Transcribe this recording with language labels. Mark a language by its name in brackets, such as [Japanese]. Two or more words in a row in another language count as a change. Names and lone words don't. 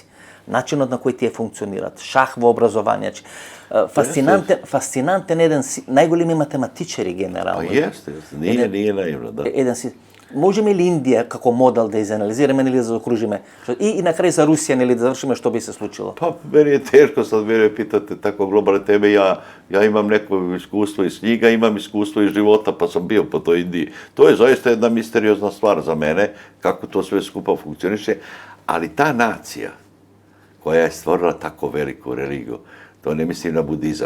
[Macedonian] Начинот на кој тие функционират, шах во образование. Фасцинантен еден најголеми математичари генерално. Јесте, nije наивно, да. Можеме ли Индија како модел да изанализираме или да заокружиме? И на крај за Русија, нели да завршиме, што би се случило? [Serbian] Pa, meni je teško sad mene pitate tako globalne teme, ja imam neko iskustvo iz knjiga, imam iskustvo iz života, pa sam bio po toj Indiji. To je zaista jedna misteriozna stvar za mene, kako to sve skupa funkcioniše, ali ta nacija koja je stvorila tako veliku religiju, to ne mislim na budizam.